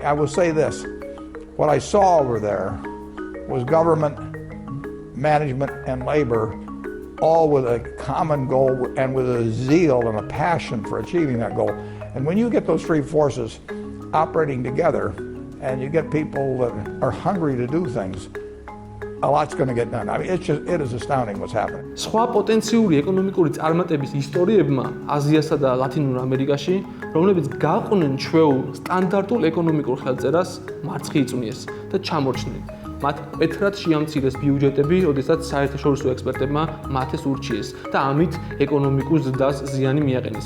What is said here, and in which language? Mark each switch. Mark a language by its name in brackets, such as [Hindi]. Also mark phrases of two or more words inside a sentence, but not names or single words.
[English] I will say this: what I saw over there was government, management, and labor, all with a common goal and with a zeal and a passion for achieving that goal. And when you get those three forces operating together, and you get people that are hungry to do things, a lot's going to get done. I mean, it is astounding what's happening. [Georgian] სხვა პოტენციური ეკონომიკური წარმატების ისტორიებმა აზიასა და ლათინურ ამერიკაში, რომლებიც გაყვნენ ჩვეულ სტანდარტულ ეკონომიკურ ხელწერას, მარცხი იწვნიეს და ჩამორჩნენ. მათ მკვეთრად შეამცირეს ბიუჯეტები, როდესაც საერთაშორისო ექსპერტებმა მათეს ურჩიეს და ამით ეკონომიკურ ზრდას ზიანი მიაყენეს.